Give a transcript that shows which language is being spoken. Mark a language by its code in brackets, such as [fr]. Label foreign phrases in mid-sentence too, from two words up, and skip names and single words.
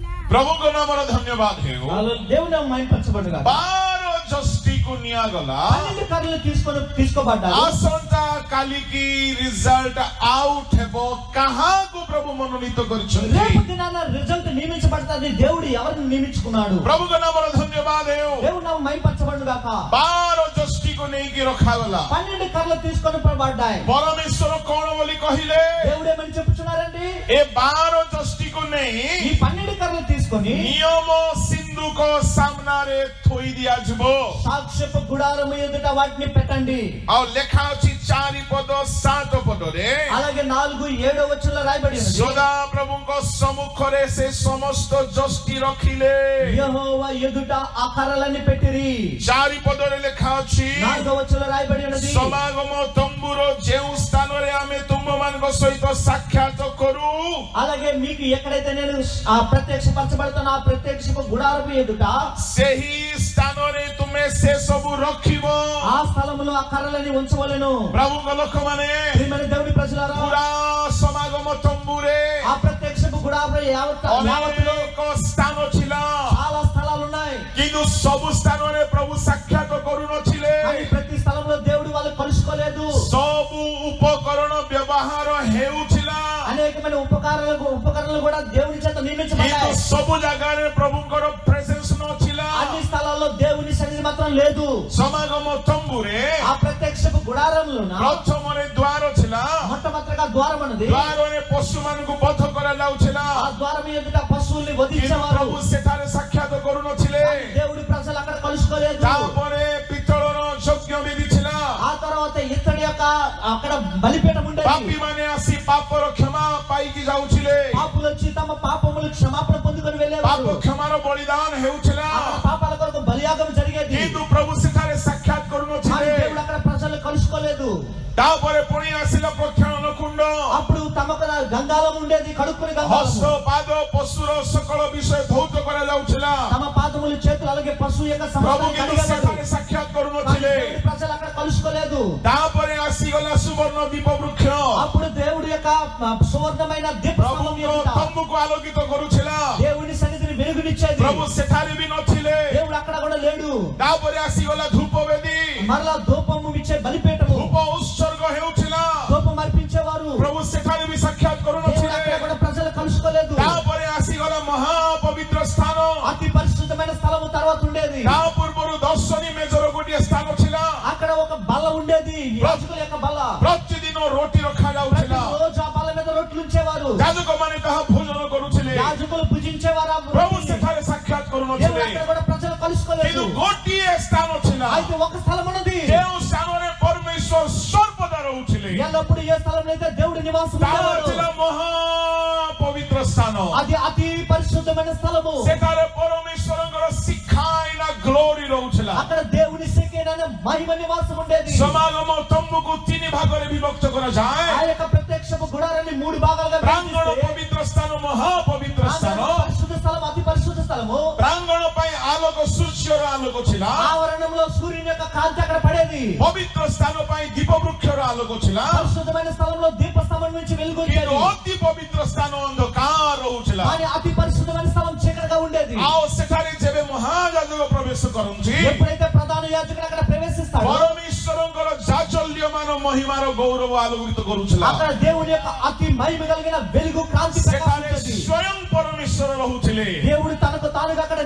[or] ପ୍ରଭୁଙ୍କ ନାମର ଧନ୍ୟବାଦ ହେଉ। [te] దేవుని మహిమపరచబడుగా [or] 12 ଜଷ୍ଟିକୁ ନିଆଗଲା। [te] 12 కర్రలు తీసుకోబడ్డారు। [or] ଆସନ୍ତା କାଲିକି [en] result out [or] ହେବ କାହାକୁ ପ୍ରଭୁ ମନୋନୀତ କରିଛନ୍ତି। [te] రేపు దినాన రిజల్ట్ నియమించబడతాది। దేవుడు ఎవరిని నియమించుకున్నాడు? [or] ପ୍ରଭୁଙ୍କ ନାମର ଧନ୍ୟବାଦ ହେଉ। [te] దేవుని నామ మహిమపరచబడుగా। [or] 12 ଜଷ୍ଟିକୁ ନେଇକି ରଖାଗଲା। [te] 12 కర్రలు తీసుకొని పడబడ్డాయి। [or] ପରମେଶ୍ୱର କଣ ବୋଲି କହିଲେ? [te] దేవుడు ఏమని చెప్పుచున్నారండి? [or] ଏ 12 ଜଷ୍ଟିକୁ ନେଇ [te] ఈ 12 కర్రలు తీసుకొని [or] ନିୟମ ସିନ୍ଧୁକ ସାମ୍ନାରେ ଥୋଇ ଦିଆଯିବ। [te] సాక్ష్యపు గుడారము ఎదుట వాటిని పెట్టండి। [or] ଆଉ ଲେଖା ଅଛି 4 ପଦ 7 ପଦରେ [te] అలాగే 4, 7 వచనంలో రాయబడి ఉంది। [or] ସଦା ପ୍ରଭୁଙ୍କ ସମ୍ମୁଖରେ ସେ ସମସ୍ତ ଜଷ୍ଟି ରଖିଲେ। [te] యెహోవా ఎదుట ఆ కర్రలని పెట్టిరి। [or] 4 ପଦରେ ଲେଖା ଅଛି [te] 4వ వచనంలో రాయబడి ఉన్నది। [or] ସମାଗମ ତମ୍ବୁର ଯେଉଁ ସ୍ଥାନରେ ଆମେ ତୁମମାନଙ୍କ ସହିତ ସାକ୍ଷାତ କରୁ। [te] అలాగే మీకు ఎక్కడైతే నేను ఆ ప్రత్యక్షపరచబడతానో ఆ ప్రత్యక్షపు గుడారము ఎదుట [or] ସେହି ସ୍ଥାନରେ ତୁମେ ସେ ସବୁ ରଖିବ। [te] ఆ స్థలములో ఆ కర్రలని ఉంచవలెను। [or] ପ୍ରଭୁଙ୍କ ଲୋକମାନେ [te] ప్రియమైన దేవుని ప్రజలారా, [or] ପୁରା ସମାଗମ ତମ୍ବୁରେ [te] ఆ ప్రత్యక్షపు గుడారము యావత్తులో [or] ଅନେକ ସ୍ଥାନ ଥିଲା, [te] చాలా స్థలాలు ఉన్నాయి। [or] କିନ୍ତୁ ସବୁ ସ୍ଥାନରେ ପ୍ରଭୁ ସାକ୍ଷାତ କରୁନଥିଲେ। [te] కానీ ప్రతి స్థలంలో దేవుడు వాళ్ళు కలుసుకోలేదు। [or] ସବୁ ଉପକରଣ ବ୍ୟବହାର ହେଉଥିଲା, [te] అనేకమైన ఉపకరణలు కూడా దేవుని చేత [or] କିନ୍ତୁ [te] నియమించబడ్డాయి। [or] ସବୁ ଜାଗାରେ ପ୍ରଭୁଙ୍କର ପ୍ରେଜେନ୍ସ ନଥିଲା। [te] అన్ని స్థలాల్లో దేవుని సన్నిధి మాత్రం లేదు। [or] ସମାଗମ ତମ୍ବୁରେ [te] ఆ ప్రత్యక్షపు గుడారంలో [or] ପ୍ରଥମରେ ଦ୍ୱାର ଥିଲା, [te] మొట్టమొదటిగా ద్వారం ఉన్నది। [or] ଦ୍ୱାରରେ ପଶୁମାନଙ୍କୁ ବଧ କରାଯାଉଥିଲା, [te] ఆ ద్వారం ఎదుట పశువుల్ని [or] କିନ୍ତୁ [te] వధించేవారు। [or] ପ୍ରଭୁ ସେଠାରେ ସାକ୍ଷାତ କରୁନଥିଲେ। [te] దేవుడి ప్రజలు అక్కడ కలుసుకోలేదు। [or] ତାପରେ ପିତ୍ତଳର ଯଜ୍ଞ ବେଦୀ ଥିଲା, [te] ఆ తర్వాత ఇత్తడి యొక్క అక్కడ బలిపీఠం ఉండేది। [or] ପାପୀମାନେ ଆସି ପାପର କ୍ଷମା ପାଇକି ଯାଉଥିଲେ, [te] పాపులు వచ్చి తమ పాపములు క్షమాపణ పొందుకొని [or] ପାପ [te] వెళ్ళేవారు। [or] କ୍ଷମାର ବଳିଦାନ ହେଉଥିଲା, [te] అక్కడ పాపాల కొరకు బలియాగం జరిగేది। [or] କିନ୍ତୁ ପ୍ରଭୁ ସେଠାରେ ସାକ୍ଷାତ [te] కానీ [or] କରୁନଥିଲେ। [te] దేవుడు అక్కడ ప్రజలు కలుసుకోలేదు। [or] ତାପରେ ପୁଣି ଆସିଲା ପ୍ରକ୍ଷାଳନ କୁଣ୍ଡ, [te] అప్పుడు తమకు గంగాలం ఉండేది, కడుక్కుని [or] ହସ୍ତ [te] గంగాలం। [or] ପାଦ ପଶୁର ସକଳ ବିଷୟ ଧୌତ କରାଯାଉଥିଲା। [te] తమ పాదములు చేతులు అలాగే పశువు యొక్క [or] ପ୍ରଭୁ [te] సమస్తం [or] କିନ୍ତୁ [te] కడిగేవారు। [or] ସେଠାରେ ସାକ୍ଷାତ [te] కానీ [or] କରୁନଥିଲେ। [te] దేవుడి ప్రజలు అక్కడ కలుసుకోలేదు। [or] ତାପରେ ଆସିଗଲା ସୁବର୍ଣ୍ଣ ଦୀପ ବୃକ୍ଷ, [te] అప్పుడు దేవుడి యొక్క సువర్ణమైన దీపస్తంభం [or] ପ୍ରଭୁଙ୍କ [te] ఎదుట [or] ତମ୍ବୁକୁ ଆଲୋକିତ କରୁଥିଲା। [te] దేవుని సన్నిధిని వెలుగునిచ్చేది। [or] ପ୍ରଭୁ ସେଠାରେ ବି ନଥିଲେ। [te] దేవుడు అక్కడ కూడా లేడు। [or] ତାପରେ ଆସିଗଲା ଧୂପ ବେଦୀ, [te] మరలా ధూపము ఇచ్చే బలిపీఠము, [or] ଧୂପ ଉତ୍ସର୍ଗ ହେଉଥିଲା। [te] ధూపం అర్పించేవారు। [or] ପ୍ରଭୁ ସେଠାରେ ବି ସାକ୍ଷାତ [te] దేవుడు [or] କରୁନଥିଲେ। [te] అక్కడ కూడా ప్రజలు కలుసుకోలేదు। [or] ତାପରେ ଆସିଗଲା ମହାପବିତ୍ର ସ୍ଥାନ, [te] అతి పరిశుద్ధమైన స్థలము తర్వాత ఉండేది। [or] ତା ପୂର୍ବରୁ ଦର୍ଶନୀ ମେଜର ଗୋଟିଏ ସ୍ଥାନ ଥିଲା। [te] అక్కడ ఒక బల్ల ఉండేది, యాజకుల యొక్క బల్ల। [or] ପ୍ରତିଦିନ ରୋଟି ରଖାଯାଉଥିଲା, [te] ప్రతిరోజు ఆ బల్ల మీద రొట్టెలు ఉంచేవారు। [or] ଯାଜକମାନେ ତାହା ଭୋଜନ କରୁଥିଲେ। [te] యాజకులు భుజించేవారు ఆ [or] ପ୍ରଭୁ [te] రొట్టెని। [or] ସେଠାରେ ସାକ୍ଷାତ [te] దేవుడు [or] କରୁନଥିଲେ, [te] అక్కడ కూడా ప్రజలు కలుసుకోలేదు। [or] କିନ୍ତୁ ଗୋଟିଏ ସ୍ଥାନ ଥିଲା [te] అయితే ఒక స్థలం ఉన్నది, [or] ଯେଉଁ ସ୍ଥାନରେ ପରମେଶ୍ୱର ସର୍ବଦା ରହୁଥିଲେ। [te] ఎల్లప్పుడు ఏ స్థలంలో అయితే దేవుడి నివాసం [or] ତାହା [te] ఉండేవాడు, [or] ଥିଲା ମହାପବିତ୍ର ସ୍ଥାନ। [te] అది అతి పరిశుద్ధమైన స్థలము। [or] ସେଠାରେ ପରମେଶ୍ୱରଙ୍କର ଶିଖାଇନା ଗ୍ଲୋରି ରହୁଥିଲା। [te] అక్కడ దేవుని శేఖేన మహిమ నివాసం ఉండేది। [or] ସମାଗମ ତମ୍ବୁକୁ 3 ଭାଗରେ ବିଭକ୍ତ କରାଯାଏ। [te] ఆ యొక్క ప్రత్యక్షపు గుడారాన్ని 3 భాగాలుగా [or] ପ୍ରାଙ୍ଗଣ [te] విభజిస్తే, [or] ପବିତ୍ର ସ୍ଥାନ, ମହାପବିତ୍ର ସ୍ଥାନ। [te] పరిశుద్ధ స్థలం, అతి పరిశుద్ధ స్థలము। [or] ପ୍ରାଙ୍ଗଣ ପାଇଁ ଆଲୋକ, ସୂର୍ଯ୍ୟର ଆଲୋକ ଥିଲା। [te] ఆవరణంలో సూర్యుని యొక్క కాంతి అక్కడ పడేది। [or] ପବିତ୍ର ସ୍ଥାନ ପାଇଁ ଦୀପ ବୃକ୍ଷର ଆଲୋକ ଥିଲା, [te] పరిశుద్ధమైన స్థలంలో దీపస్తంభం నుంచి వెలుగు [or] କିନ୍ତୁ [te] వచ్చేది। [or] ଅତି ପବିତ୍ର ସ୍ଥାନ ଅନ୍ଧକାର ରହୁଥିଲା। [te] కానీ అతి పరిశుద్ధమైన స్థలం చీకటిగా ఉండేది। [or] ଆଉ ସେଠାରେ ଯେବେ ମହାଯାଜକ ପ୍ରବେଶ କରନ୍ତି, [te] ఎప్పుడైతే ప్రధాన యాజకుడు అక్కడ ప్రవేశిస్తాడో [or] ପରମେଶ୍ୱରଙ୍କର ଜାଜଲ୍ୟମାନ ମହିମାର ଗୌରବ ଆଲୋକିତ କରୁଥିଲା। [te] అక్కడ దేవుని యొక్క అతి మహిమ కలిగిన వెలుగు కాంతి [or] ସେଠାରେ [te] ప్రకాశించేది। [or] ସ୍ୱୟଂ ପରମେଶ୍ୱର ରହୁଥିଲେ। [te] దేవుడు తనకు తానుగా అక్కడ